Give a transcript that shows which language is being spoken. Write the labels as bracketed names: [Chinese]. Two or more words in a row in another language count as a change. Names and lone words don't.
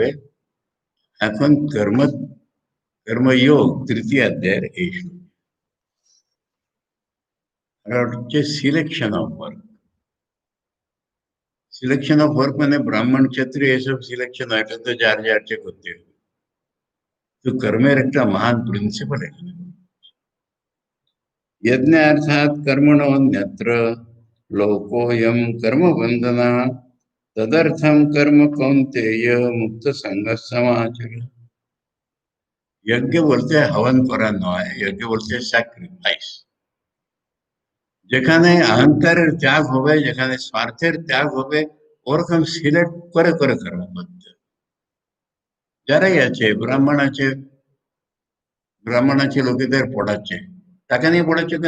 [Bangla] এখন কর্মযোগ তৃতীয় অধ্যায়ের এই শ্লোক। আর হচ্ছে [English] selection of work. selection of work [Bangla] মানে ব্রাহ্মণ ক্ষত্রিয় এসব সিলেকশন হয়, এটা তো যার যার চেয়ে করতে হবে। তো কর্মের একটা মহান প্রিন্সিপাল এখানে। [Sanskrit] यज्ञ अर्थात कर्मणोऽन्यत्र लोकोऽयं कर्मबन्धनः तदर्थं कर्म कौन्तेय मुक्त संग समाचर। [Hindi] यज्ञ बोलते हैं हवन करा नয়, यज्ञ बोलते हैं স্যাক্রিফাইস। [Bangla] যেখানে অহংকারের ত্যাগ হবে, যেখানে স্বার্থের ত্যাগ হবে, ওরকম সিলেক্ট করে করে কর্ম করতে হবে। যারাই আছে, ব্রাহ্মণ আছে লোকেদের পড়াচ্ছে, টাকা নিয়ে পড়াচ্ছে কেন?